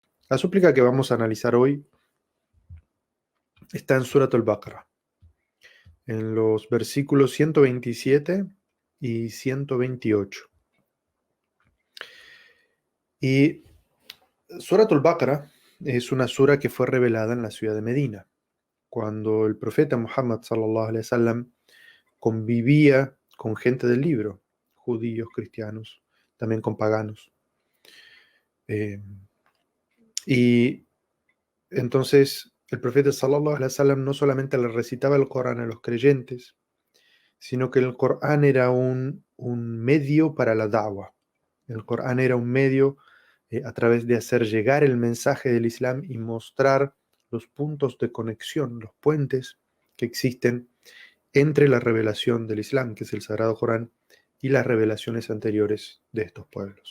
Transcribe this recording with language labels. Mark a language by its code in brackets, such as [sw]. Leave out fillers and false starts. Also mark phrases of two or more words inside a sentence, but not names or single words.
[es] La súplica que vamos a analizar hoy está en Surat al-Baqarah, en los versículos 127 y 128. Y Surat al-Baqarah es una sura que fue revelada en la ciudad de Medina, cuando el profeta Muhammad [ar] صلى الله عليه وسلم [es] convivía con gente del libro, judíos, cristianos, también con paganos. Eh, y entonces el profeta [ar] صلى الله عليه وسلم [es] no solamente le recitaba el Corán a los creyentes, sino que el Corán era un medio para la da'wah. El Corán era un medio a través de hacer llegar el mensaje del Islam y mostrar los puntos de conexión, los puentes que existen entre la revelación del Islam, que es el Sagrado Corán, y las revelaciones anteriores de estos pueblos.